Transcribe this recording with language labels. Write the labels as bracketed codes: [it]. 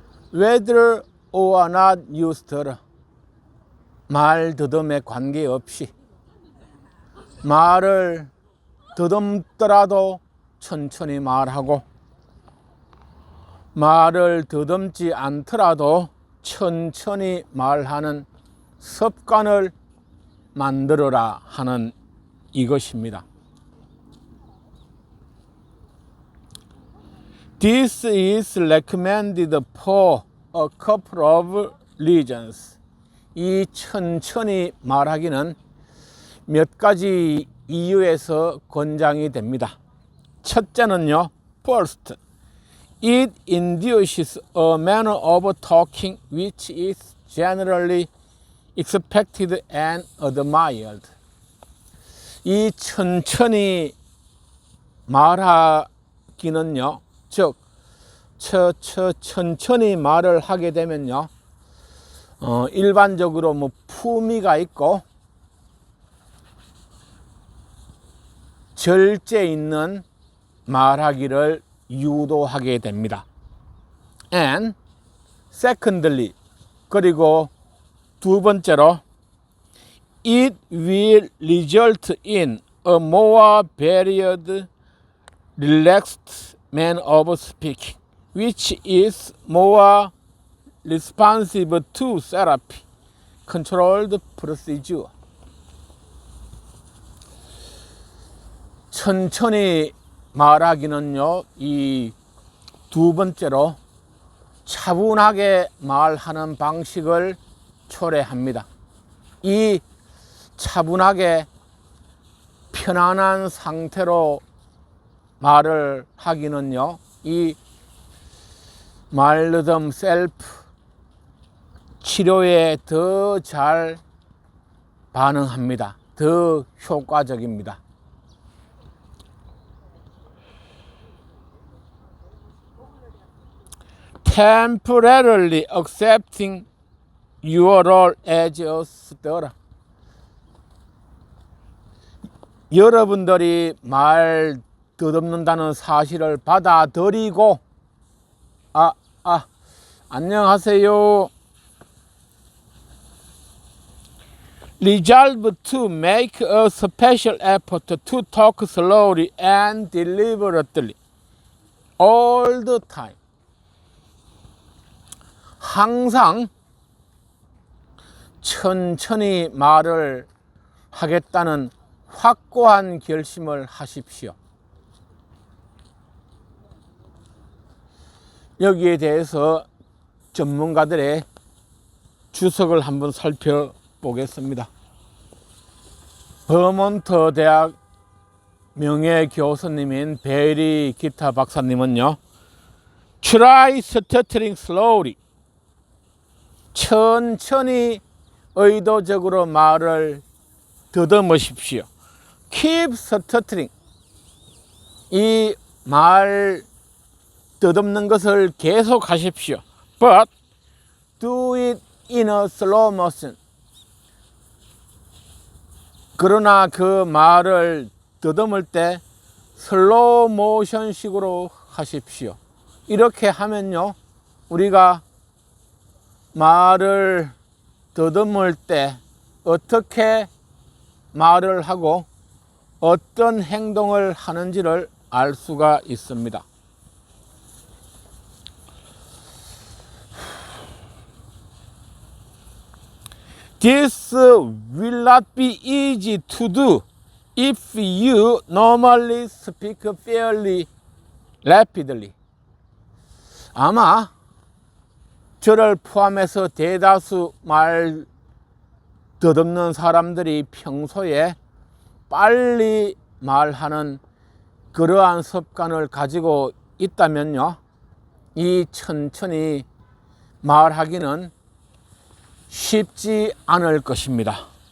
[en] Whether or not you stutter, [ko] 말더듬에 관계없이 말을 더듬더라도 천천히 말하고, 말을 더듬지 않더라도 천천히 말하는 습관을 만들어라 하는 이것입니다. [en] This is recommended for a couple of reasons. [ko] 이 천천히 말하기는 몇 가지 이유에서 권장이 됩니다. 첫째는요, [en] first, it induces a manner of talking which is generally expected and admired. [ko] 이 천천히 말하기는요, 즉 천천히 말을 하게 되면요, 일반적으로 품위가 있고 절제 있는 말하기를 유도하게 됩니다. [en] And secondly, [ko] 그리고 두 번째로, [en] it will result in a more varied, relaxed manner of speaking, which is more responsive to therapy, controlled procedure. [ko] 천천히 말하기는요, 이 두 번째로 차분하게 말하는 방식을 초래합니다. 이 차분하게 편안한 상태로 말을 하기는요, 이 말더듬 셀프 치료에 더 잘 반응합니다. 더 효과적입니다. [en] temporarily accepting your role as a stutterer. [ko] 여러분들이 말 더듬는다는 사실을 받아들이고 안녕하세요. [en] Resolve to make a special effort to talk slowly and deliberately all the time. [ko] 항상 천천히 말을 하겠다는 확고한 결심을 하십시오. 여기에 대해서 전문가들의 주석을 한번 살펴보겠습니다. 버몬트 대학 명예교수님인 베리 기타 박사님은요, [en] Try stuttering slowly. [ko] 천천히 의도적으로 말을 더듬으십시오. [en] Keep stuttering. [ko] 이 말 더듬는 것을 계속 하십시오. [en] But do it in a slow motion. [ko] 그러나 그 말을 더듬을 때 슬로우 모션 식으로 하십시오. 이렇게 하면요, 우리가 말을 더듬을 때 어떻게 말을 하고 어떤 행동을 하는지를 알 수가 있습니다. [en] This will not be easy to do if you normally speak fairly rapidly. [ko] 아마 저를 포함해서 대다수 말 더듬는 사람들이 평소에 빨리 말하는 그러한 습관을 가지고 있다면요, 이 천천히 말하기는 쉽지 않을 것입니다.